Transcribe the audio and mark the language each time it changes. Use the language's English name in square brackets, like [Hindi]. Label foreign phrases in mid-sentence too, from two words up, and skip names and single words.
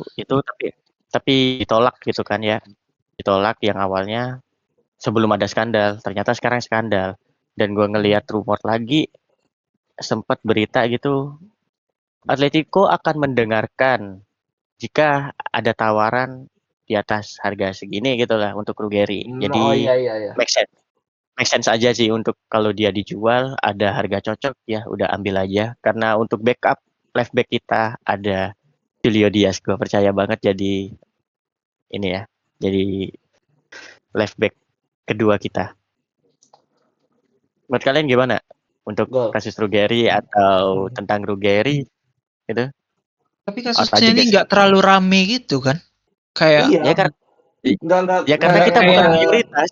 [Indonesian] tapi ditolak gitu kan ya, ditolak yang awalnya sebelum ada skandal, ternyata sekarang skandal. Dan gua ngelihat rumor lagi sempat berita gitu, Atletico akan mendengarkan jika ada tawaran di atas harga segini gitulah untuk Ruggeri. Oh Jadi iya iya iya. [English] make sense. Make sense [Indonesian] aja sih untuk kalau dia dijual ada harga cocok ya udah ambil aja. Karena untuk [English] backup left back [Indonesian] kita ada Julio Diaz, gue percaya banget jadi ini ya. Jadi [English] left back [Indonesian] kedua kita. Menurut kalian gimana untuk Gol. kasus Ruggeri atau tentang Ruggeri gitu? Tapi Atau kasusnya juga ini nggak terlalu rame gitu kan? Kayak Iya. ya kan Nggak karena kita bukan prioritas.